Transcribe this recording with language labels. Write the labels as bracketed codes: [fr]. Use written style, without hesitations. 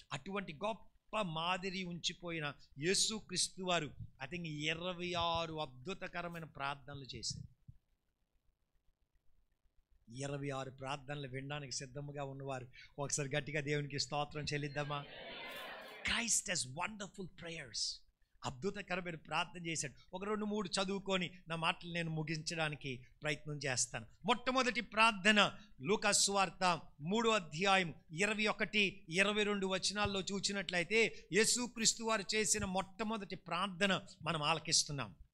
[te] అటువంటి గొప్ప మాదిరి ఉంచిపోయిన యేసుక్రీస్తు వారు [en] I think [te] 26 అద్భుతకరమైన ప్రార్థనలు చేశారు. 26 ప్రార్థనలు వినడానికి సిద్ధంగా ఉన్నవారు ఒకసారి గట్టిగా దేవునికి స్తోత్రం చెల్లిద్దామా? [en] Christ has wonderful prayers. [te] అద్భుతకరమైన ప్రార్థన చేశాడు. 2-3 చదువుకొని నా మాటలు నేను ముగించడానికి ప్రయత్నం చేస్తాను. మొట్టమొదటి ప్రార్థన లూకా సువార్త 3వ అధ్యాయం 21-22 వచనాల్లో చూసినట్లయితే యేసుక్రీస్తు వారు చేసిన మొట్టమొదటి ప్రార్థన మనం ఆలకిస్తున్నాం.